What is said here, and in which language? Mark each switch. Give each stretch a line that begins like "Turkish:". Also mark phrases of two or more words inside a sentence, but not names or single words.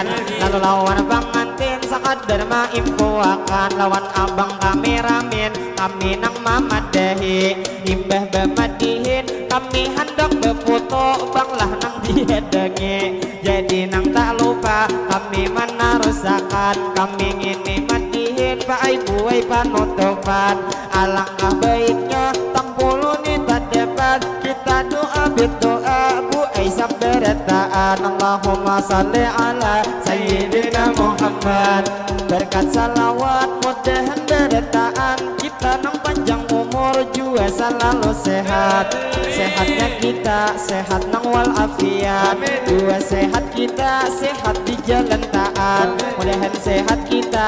Banjar: Lalu lawan pangantin sakadar maimpuakan, lawan abang kameramen kami nang mamadahi, imbah bemadihin kami hendak befoto banglah nang diedengi. Jadi nang tak lupa kami menarusakan, kami ngini madihin pak ibu ay panutupan. Alangkah baiknya tampulu ni tak dapat kita doa berdoa bu ay saberetaan.
Arabic: اللهم صل على سيدنا محمد,
Banjar: berkat salawat mudahan beretaan kita nang panjang umur jua selalu sehat. Sehatnya kita sehat nang walafiat, jua sehat kita sehat di jalan taat, mudahan sehat kita